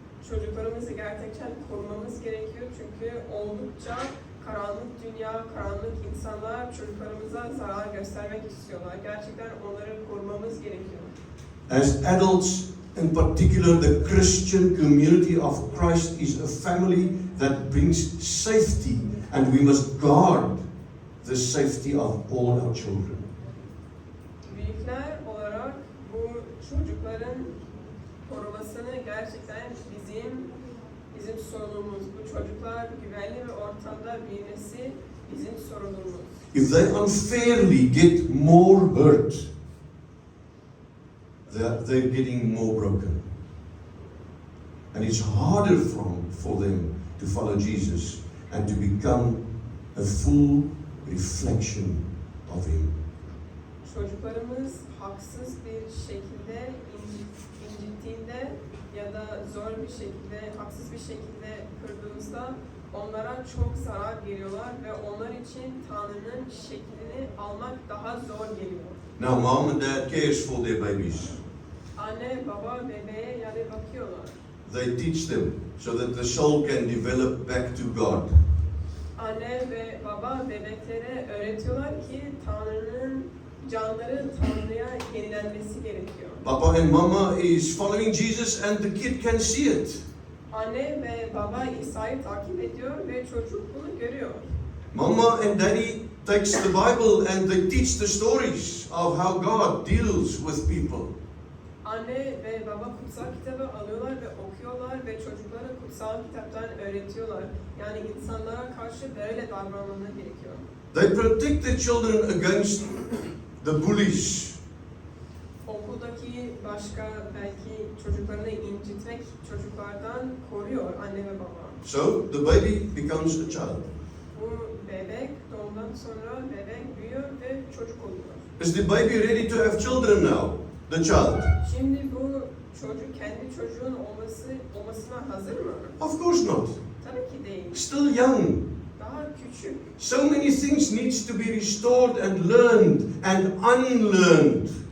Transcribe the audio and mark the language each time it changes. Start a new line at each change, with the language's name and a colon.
Turkish: Çocuklarımızı gerçekten korumamız gerekiyor çünkü oldukça karanlık dünya, karanlık insanlar çocuklarımıza zarar göstermek istiyorlar. Gerçekten onları korumamız gerekiyor.
English: As adults, in particular the Christian community of Christ is a family that brings safety and we must guard the safety of all our children.
Turkish: Büyükler olarak bu çocukların korumasını gerçekten bizim sorumluluğumuz. Bu çocuklar güvenli bir ortamda büyümesi bizim sorumluluğumuz.
English: If they unfairly get more hurt, they're getting more broken. And it's harder for them to follow Jesus and to become a full reflection of Him.
Turkish: Çocuklarımız haksız bir şekilde incittiğinde ya da zor bir şekilde, haksız bir şekilde kırdığımızda onlara çok zarar veriyorlar ve onlar için Tanrı'nın şeklini almak daha zor geliyor.
English: Now, mom and dad cares for their babies.
Turkish: Anne, baba, bebeğe yani bakıyorlar.
English: they teach them so that the soul can develop back to God.
Turkish: Anne ve baba bebeklere öğretiyorlar ki Tanrı'nın canları Tanrı'ya yenilenmesi gerekiyor.
English: Papa and Mama is following Jesus and the kid can see it.
Turkish: Anne ve baba İsa'yı takip ediyor ve çocuk bunu görüyor.
English: Mama and Daddy takes the Bible and they teach the stories of how God deals with people.
Turkish: Anne ve baba kutsal kitabı alıyorlar ve okuyorlar ve çocuklara kutsal kitaptan öğretiyorlar. Yani insanlara karşı böyle davranmaları gerekiyor.
English: They protect their children against the bullies.
Turkish: Okuldaki başka belki çocuklarını incitmek çocuklardan koruyor anne ve baba.
English: So the baby becomes a child.
Turkish: Bu bebek doğumdan sonra bebek büyüyor ve çocuk oluyor.
English: Is the baby ready to have children now? The child?
Turkish: Şimdi bu çocuk kendi çocuğun olmasına hazır mı?
English: Of course not.
Turkish: Tabii ki değil.
English: Still young.
Turkish: Daha küçük.
English: So many things needs to be restored and learned and unlearned.